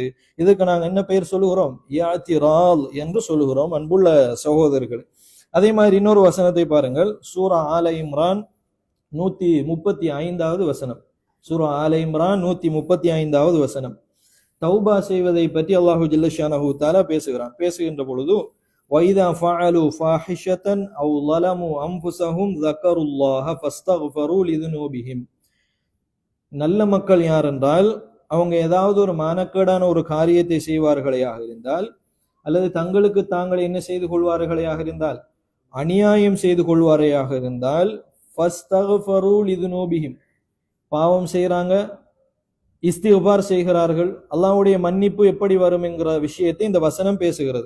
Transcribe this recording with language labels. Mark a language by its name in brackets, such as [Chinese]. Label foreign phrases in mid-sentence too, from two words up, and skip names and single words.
[Tamil] இதுக்கு நாங்க என்ன பெயர் சொல்லுகிறோம், இஅ்திரால் என்று சொல்லுகிறோம். அன்புள்ள சகோதரர்கள், அதே மாதிரி இன்னொரு வசனத்தை பாருங்கள். சூரா ஆல இம்ரான் 135வது வசனம். சூரா ஆல இம்ரான் 135வது வசனம். தௌபா செய்வதை பற்றி [Arabic] الله جل شانه تعالى [Tamil] பேசுகின்ற பொழுது, [Arabic] وَإِذَا فَعَلُوا فَاحِشَةً أَوْ ظَلَمُوا أَنفُسَهُمْ ذَكَرُوا اللَّهَ فَاسْتَغْفَرُوا لِذُنُوبِهِمْ. [Tamil] நல்ல மக்கள் யார் என்றால், அவங்க ஏதாவது ஒரு மானக்கேடான ஒரு காரியத்தை செய்வார்களையாக இருந்தால், அல்லது தங்களுக்கு தாங்கள் என்ன செய்து கொள்வார்களையாக இருந்தால், அநியாயம் செய்து கொள்வாரையாக இருந்தால், [Arabic] فاستغفروا لذنوبهم, [Tamil] பாவம் செய்கிறாங்க, இஸ்திக்பார் செய்கிறார்கள், அல்லாஹ்வுடைய மன்னிப்பு எப்படி வரும் என்கிற விஷயத்தை இந்த வசனம் பேசுகிறது.